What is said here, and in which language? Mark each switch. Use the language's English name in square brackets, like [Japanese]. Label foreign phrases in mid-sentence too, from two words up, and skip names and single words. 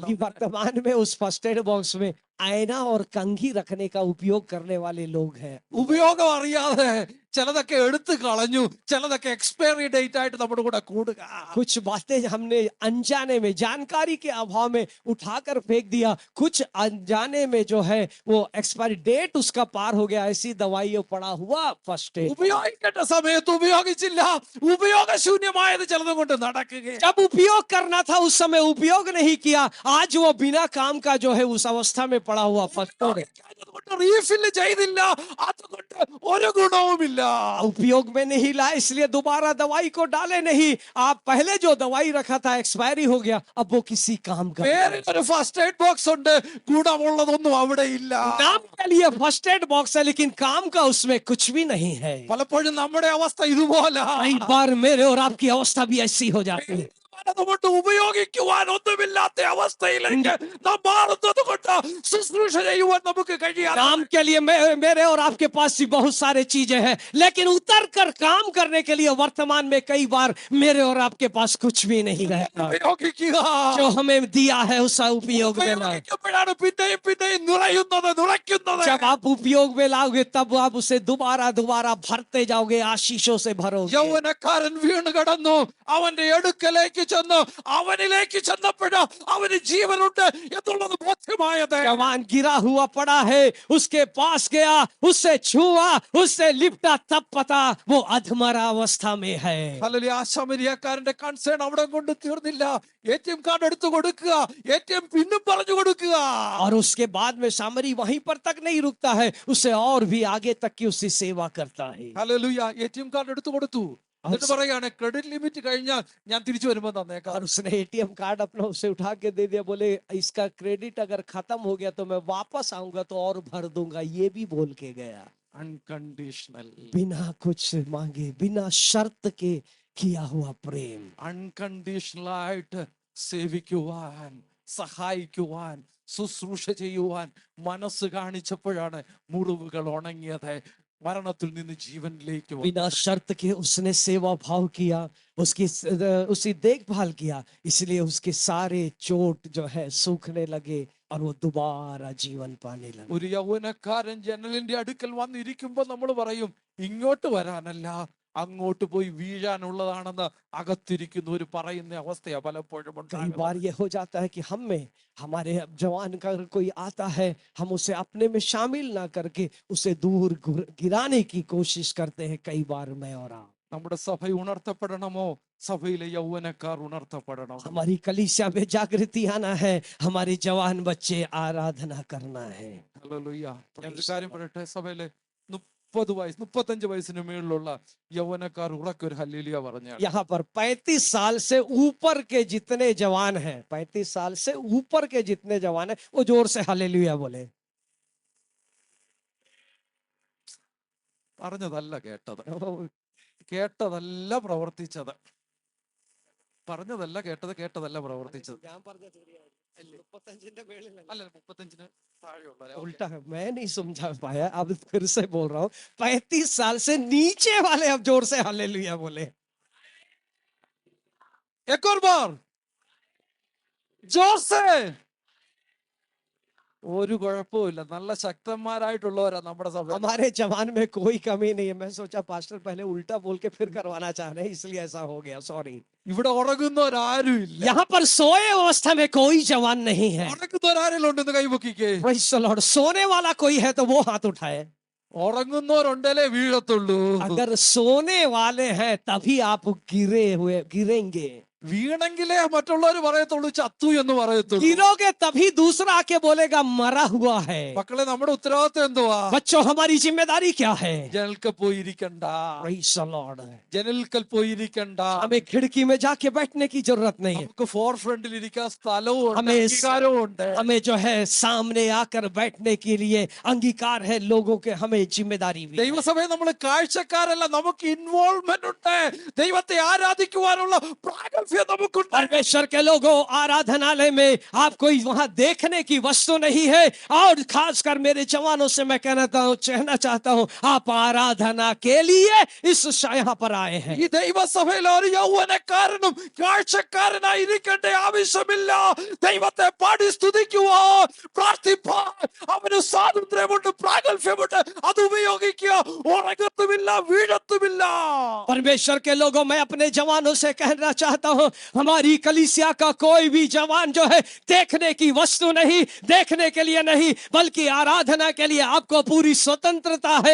[Hindi] अभी वर्तमान में उस [English] first aid box [Hindi] में आईना और कंघी रखने का उपयोग करने वाले लोग हैं। [Malayalam] ഉപയോഗം അറിയാതെ ചിലതൊക്കെ എടുത്ത് കളഞ്ഞു, ചിലതൊക്കെ [English] expiry date [Malayalam] ആയിട്ട് നമ്മുടെ കൂടെ കൂടുക. [Hindi] कुछ बातें हमने अनजाने में, जानकारी के अभाव में उठाकर फेंक दिया, कुछ अनजाने में जो है वो [English] expiry date [Hindi] उसका पार हो गया, ऐसी दवाइयों पड़ा हुआ [English] first aid. [Malayalam] ഉപയോഗിക്കേണ്ട സമയത്ത് ഉപയോഗിച്ചില്ല, ഉപയോഗശൂന്യമായത് ചിലതും കൊണ്ട് നടക്കുകയാണ്. [Hindi] जब उपयोग करना था उस समय उपयोग नहीं किया, आज वो बिना काम का जो है उस अवस्था में पड़ा हुआ [English] first aid. [Malayalam] റീഫില്ല് ചെയ്തില്ല, അതുകൊണ്ട് ഒരു ഗുണവുമില്ല. [Hindi] उपयोग में नहीं लाए इसलिए दोबारा दवाई को डाले नहीं, आप पहले जो दवाई रखा था एक्सपायरी हो गया, अब वो किसी काम का [Malayalam] പേരിനൊരു [English] first aid box [Malayalam] ഉണ്ട്, ഗുണമുള്ളതൊന്നും അവിടെ ഇല്ല. [Hindi] नाम के लिए [English] first aid box [Hindi] है लेकिन काम का उसमें कुछ भी नहीं है। [Malayalam] പലപ്പോഴും നമ്മുടെ അവസ്ഥ ഇതുപോലെ. [Hindi] कई बार मेरे और आपकी अवस्था भी ऐसी हो जाती है। [Malayalam] അതുകൊണ്ട് ഉപയോഗിക്കുവാൻ ഒന്നുമില്ലാത്ത അവസ്ഥയിലേക്ക് നാം മാറുന്നത് കൊണ്ട് ശുശ്രൂഷ ചെയ്യുവാൻ നമുക്ക് കഴിയാതെ. [Hindi] काम के लिए मेरे और आपके पास भी बहुत सारे चीजें हैं, लेकिन उतर कर काम करने के लिए वर्तमान में कई बार मेरे और आपके पास कुछ भी नहीं रहता। [Malayalam] ഉപയോഗിക്കുക. [Hindi] जो हमें दिया है उस उपयोग में लाए। [Malayalam] ഉപയോഗിക്കുമ്പോഴാണ് പിന്നെയും പിന്നെയും നിറയ്ക്കുന്നത്. [Hindi] जब आप उपयोग में लाओगे तब आप उसे दोबारा दोबारा भरते जाओगे, आशीषों से भरोगे। [Malayalam] യൗവനക്കാരൻ വീണ് കിടന്നു, അവന്റെ അടുക്കലേക്ക് ചെന്ന് അവനിലേക്ക് ചെന്നപ്പോഴാ അവന് ജീവനുണ്ട് എന്നുള്ളത് ബോധ്യമായത്. [Hindi] जवान गिरा हुआ पड़ा है, उसके पास गया, उससे छुआ, उससे लिपटा, तब पता वो अधमरा अवस्था में है। [Malayalam] ഹല്ലേലൂയ. ആ ശമരിയക്കാരന്റെ കൺസേൺ അവിടെ കൊണ്ട് തീർന്നില്ല. [English] ATM card [Malayalam] എടുത്തു കൊടുക്കുക, [English] ATM pin [Malayalam] പറഞ്ഞു കൊടുക്കുക. [Hindi] और उसके बाद में सामरी वहीं पर तक नहीं रुकता है, उसे और भी आगे तक की उसकी सेवा करता है। [Malayalam] ഹല്ലേലൂയ. [English] ATM card [Malayalam] എടുത്തു കൊടുത്തു. എന്നിട്ട് പറയാണ് [English] credit limit [Malayalam] കഴിഞ്ഞാൽ ഞാൻ തിരിച്ചു വരുമ്പോ തന്നേക്കാം. [Hindi] और उसने [English] ATM card [Hindi] अपना उसे उठा के दे दिया, बोले इसका क्रेडिट अगर खत्म हो गया तो मैं वापस आऊंगा तो और भर दूंगा, ये भी बोल के गया। [Malayalam] അൺകണ്ടീഷണൽ, [Hindi] बिना कुछ मांगे, बिना शर्त के किया हुआ प्रेम। [Malayalam] അൺകണ്ടീഷണൽ ആയിട്ട് സേവിക്കുവാൻ, സഹായിക്കുവാൻ, ശുശ്രൂഷ ചെയ്യുവാൻ മനസ്സ് കാണിച്ചപ്പോഴാണ് മുറിവുകൾ ഉണങ്ങിയത്, മരണത്തിൽ നിന്ന് ജീവനിലേക്ക് വന്നത്. [Hindi] बिना शर्त के उसने सेवा भाव किया, उसकी देखभाल किया, इसलिए उसके सारे चोट जो है सूखने लगे और वो दोबारा जीवन पाने लगा। [Malayalam] ഒരു യൗവനക്കാരൻ ജനലിന്റെ അടുക്കൽ വന്നിരിക്കുമ്പോ നമ്മൾ പറയും ഇങ്ങോട്ട് വരാനല്ല അങ്ങോട്ട് പോയി വീഴാനുള്ളതാണെന്ന് അകത്തിരിക്കുന്നവർ പറയുന്ന അവസ്ഥയാ പലപ്പോഴും [Hindi] कई [Malayalam] ഉണ്ടാകുന്നത്. [Hindi] बार ये हो जाता है कि हम में हमारे जवान का अगर कोई आता है, हम उसे अपने में शामिल ना करके उसे दूर गिराने की कोशिश करते हैं। कई बार मैं और आप, [Malayalam] നമ്മുടെ സഭ ഉണർത്തപ്പെടണമോ? സഭയിലെ യൗവനക്കാർ ഉണർത്തപ്പെടണം. [Hindi] हमारी कलीसिया में जागृति आना है, हमारे जवान बच्चे आराधना करना है। [Malayalam] ഹല്ലേലൂയ. ഞാൻ ഒരു കാര്യം പറയട്ടെ, സഭയിലെ 30 വയസ്സ് 35 വയസ്സിന് മേളിലുള്ള യൗവനക്കാർ ഉറക്കൊരു ഹല്ലേലൂയ പറഞ്ഞാൽ [Hindi] यहाँ पर 35 साल से ऊपर के जितने जवान हैं, 35 साल से ऊपर के जितने जवान हैं, वो जोर से हालेलुया बोले। [Malayalam] പറഞ്ഞതല്ല കേട്ടത്, കേട്ടതല്ല പ്രവർത്തിച്ചത്. പറഞ്ഞതല്ല കേട്ടത്, കേട്ടതല്ല പ്രവർത്തിച്ചത്. അല്ല 35-ന് താഴെയുള്ള [Hindi] उल्टा है, मैं नहीं समझा पाया, अब फिर से बोल रहा हूँ। 35 साल से नीचे वाले अब जोर से हालेलुया बोले। एक और बार जोर से. [Malayalam] ഒരു കുഴപ്പമില്ല, നല്ല ശക്തന്മാരായിട്ടുള്ളവരാ നമ്മുടെ സഭ. [Hindi] हमारे जवान में कोई कमी नहीं है। मैं सोचा पास्टर पहले उल्टा बोल के फिर करवाना चाह रहे हैं, इसलिए ऐसा हो गया, सॉरी। [Malayalam] ഇവിടെ ഉറങ്ങുന്നവരാരും ഇല്ല. [Hindi] यहाँ पर सोए अवस्था में कोई जवान नहीं है। [Malayalam] ഉറങ്ങുന്നവരാരെങ്കിലും ഉണ്ടെന്ന് കൈപൊക്കിക്കേ. [English] Praise the Lord। [Hindi] सोने वाला कोई है तो वो हाथ उठाए। [Malayalam] ഉറങ്ങുന്നവരുണ്ടല്ലേ വീഴത്തുള്ളൂ. [Hindi] अगर सोने वाले हैं तभी आप गिरेंगे। [Malayalam] വീണെങ്കിലേ മറ്റുള്ളവർ പറയത്തുള്ളൂ ചത്തു എന്ന് പറയത്തുള്ളൂ. [Hindi] गिरोगे तभी दूसरा आके बोलेगा मरा हुआ है। [Malayalam] മക്കളെ, നമ്മുടെ ഉത്തരവാദിത്വം എന്തുവാ? [Hindi] बच्चों, हमारी जिम्मेदारी क्या है? [Malayalam] ജനൽക്കൽ പോയിരിക്കണ്ട, [English] Praise the Lord। [Malayalam] ജനൽക്കൽ പോയിരിക്കണ്ട. [Hindi] हमें खिड़की में जाके बैठने की जरूरत नहीं है। [Malayalam] നമുക്ക് [English] for frontil [Malayalam] ഇരിക്കാൻ സ്ഥലവും ഉണ്ട്, [Hindi] हमें [Malayalam] അംഗീകാരവും ഉണ്ട്. [Hindi] हमें जो है सामने आकर बैठने के लिए अंगीकार है लोगों के, हमें जिम्मेदारी भी है। [Malayalam] ദൈവസഭയെ നമ്മൾ കാഴ്ചക്കാരല്ല, നമുക്ക് ഇൻവോൾവ്മെന്റ് ഉണ്ട്. ദൈവത്തെ ആരാധിക്കുവാനുള്ള പ്രാഗൽഭ്യം പ്രാഗൽഭ്യം നമുക്കുണ്ട്. [Hindi] परमेश्वर के लोगों, आराधनालय में आप कोई वहां देखने की वस्तु नहीं है। और खासकर मेरे जवानों से मैं कहना चाहता हूं, आप आराधना के लिए यहाँ पर आए हैं। [Malayalam] ഈ ദൈവസഭയിൽ ഒരു യൗവനക്കാരനും കാഴ്ചക്കാരനായി ഇരിക്കേണ്ട ആവശ്യമില്ല. ദൈവത്തെ പാടി സ്തുതിക്കുവാൻ, പ്രാർത്ഥിപ്പാൻ അവന് സ്വാതന്ത്ര്യമുണ്ട്, പ്രാഗൽഭ്യമുണ്ട്. അത് ഉപയോഗിക്കുക. ഉറങ്ങത്തുമില്ല, വീഴത്തുമില്ല. [Hindi] परमेश्वर के लोगों, मैं अपने जवानों से कहना चाहता हूं, हमारी कलीसिया का कोई भी जवान जो है देखने की वस्तु नहीं, देखने के लिए नहीं, बल्कि आराधना के लिए आपको पूरी स्वतंत्रता है।